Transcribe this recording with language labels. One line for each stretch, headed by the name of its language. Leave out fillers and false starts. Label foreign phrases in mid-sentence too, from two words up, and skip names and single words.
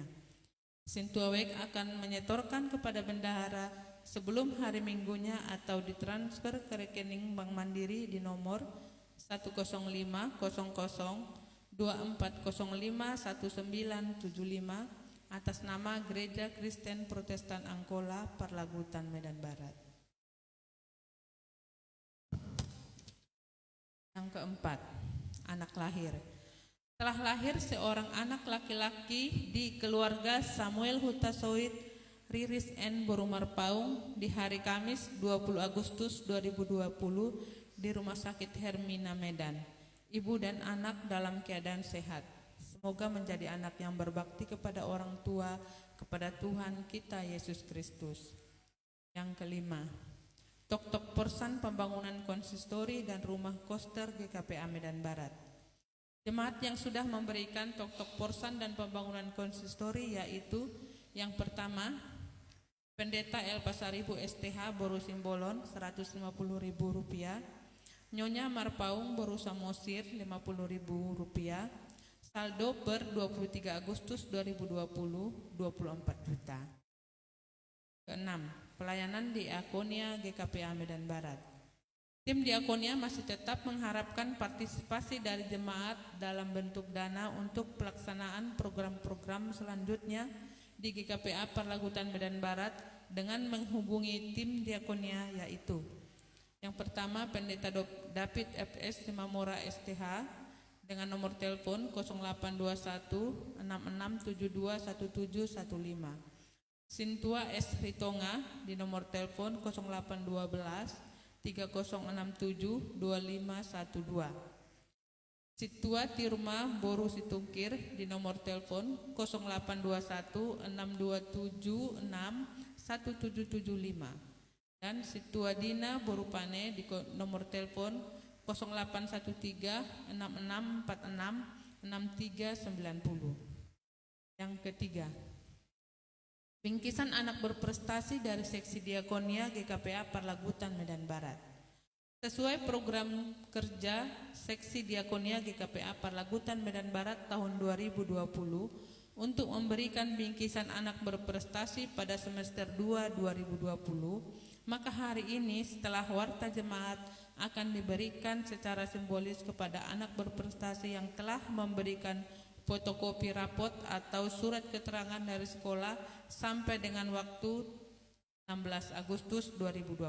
Indonesian: Sintua WEC akan menyetorkan kepada bendahara sebelum hari Minggunya atau ditransfer ke rekening Bank Mandiri di nomor 1050024051975 atas nama Gereja Kristen Protestan Angkola Perlagutan Medan Barat. Yang keempat, anak lahir. Telah lahir seorang anak laki-laki di keluarga Samuel Hutasoit Riris N. Borumar Paung di hari Kamis 20 Agustus 2020 di Rumah Sakit Hermina Medan. Ibu dan anak dalam keadaan sehat. Semoga menjadi anak yang berbakti kepada orang tua, kepada Tuhan kita Yesus Kristus. Yang kelima, Tok-tok Porsan Pembangunan Konsistori dan Rumah Koster GKPA Medan Barat. Jemaat yang sudah memberikan tok-tok porsan dan pembangunan konsistori yaitu yang pertama, Pendeta El Pasaribu STH Boru Simbolon Rp150.000, Nyonya Marpaung Boru Samosir Rp50.000, saldo per 23 Agustus 2020 24 juta. Keenam, pelayanan diakonia GKPA Medan Barat. Tim diakonia masih tetap mengharapkan partisipasi dari jemaat dalam bentuk dana untuk pelaksanaan program-program selanjutnya di GKPA Perlagutan Medan Barat dengan menghubungi tim diakonia yaitu yang pertama Pendeta David FS Simamora STH dengan nomor telepon 0821 6672 1715, Sintua S. Ritonga di nomor telepon 0812 3067 2512. Situa Tirma Boru Situngkir di nomor telepon 0821 627 1775 dan Situa Dina Boru Pane di nomor telepon 0813 6646 6390. Yang ketiga, bingkisan anak berprestasi dari seksi diakonia GKPA Perlagutan Medan Barat. Sesuai program kerja seksi diakonia GKPA Perlagutan Medan Barat tahun 2020 untuk memberikan bingkisan anak berprestasi pada semester 2 2020, maka hari ini setelah warta jemaat akan diberikan secara simbolis kepada anak berprestasi yang telah memberikan fotokopi rapot atau surat keterangan dari sekolah sampai dengan waktu 16 Agustus 2020.